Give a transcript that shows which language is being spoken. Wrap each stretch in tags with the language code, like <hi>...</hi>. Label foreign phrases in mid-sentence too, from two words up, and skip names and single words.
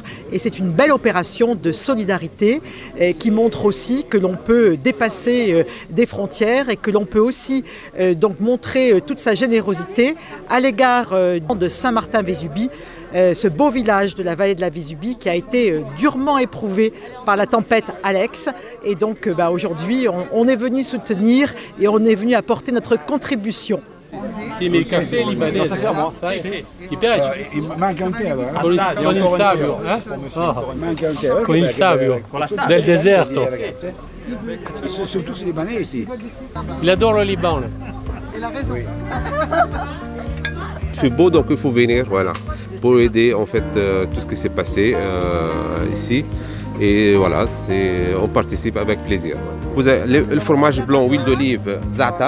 <fr>Et c'est une belle opération de solidarité qui montre aussi que l'on peut dépasser des frontières et que l'on peut aussi donc montrer toute sa générosité à l'égard de Saint-Martin-Vésubie, ce beau village de la vallée de la Vésubie qui a été durement éprouvé par la tempête Alex. Et donc aujourd'hui, on est venu soutenir et on est venu apporter notre contribution.</fr> <it>Sì, ma il caffè libanese, ti piace? Manca un tè, Con il sabio, manca un tè. Con il sabio del deserto. Sono tutti libanesi.</it> <fr>Il adore le Liban. Oui. C'est beau, donc il faut venir, voilà, pour aider en fait tout ce qui s'est passé ici. Et voilà, on participe avec plaisir. Vous avez le fromage blanc, huile d'olive, za'atar.</fr>